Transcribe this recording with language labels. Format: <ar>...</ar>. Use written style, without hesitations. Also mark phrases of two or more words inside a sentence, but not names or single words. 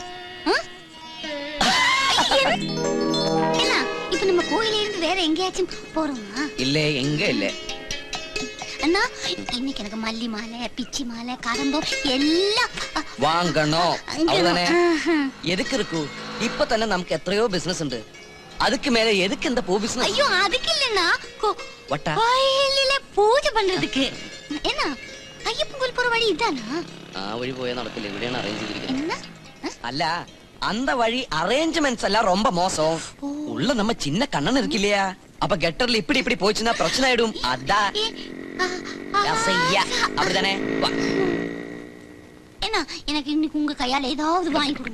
<ta>என்ன இப்ப நம்ம கோயில இருந்து வேற எங்கேயாச்சும் போறோமா? இல்ல, எங்க இல்ல அண்ணா. இன்னைக்கு எனக்கு மல்லி மாலை, பிச்சி மாலை, கரம்பம் எல்லாம் வாங்கணும். அவ்வளவுதானே. எதுக்கு இருக்கு?</ta> <ml>இப்ப തന്നെ നമുക്ക് എത്രയോ ബിസിനസ് ഉണ്ട്.</ml> <ta>அதுக்கு மேல எதுக்கு இந்த பூ பிசினஸ்? ஐயோ, அதுக்கு இல்லன்னா வட்டா கோயிலில பூஜை பண்றதுக்கு. என்ன ஐயப்பன் கோயில் போற வழி இதானா?</ta> <ml>ആ വഴി പോയാൽ നടക്കില്ല. ഇവിടെയാണ് അറേഞ്ച് ചെയ്തിരിക്കുന്നത്.</ml> <ta>என்ன? അല്ല, அந்த வழி அரேஞ்ச்மெண்ட்ஸ் எல்லாம் ரொம்ப மோசம். உள்ள நம்ம சின்ன கண்ணன் இருக்கு இல்லையா, அப்ப கெட்டர்ல இப்படி இப்படி போச்சுன்னா பிரச்சனை ஆயிடும். அதான் அப்படிதானே. என்ன, எனக்கு இன்னைக்கு உங்க கையால ஏதாவது வாங்கி கொடுங்க.</ta>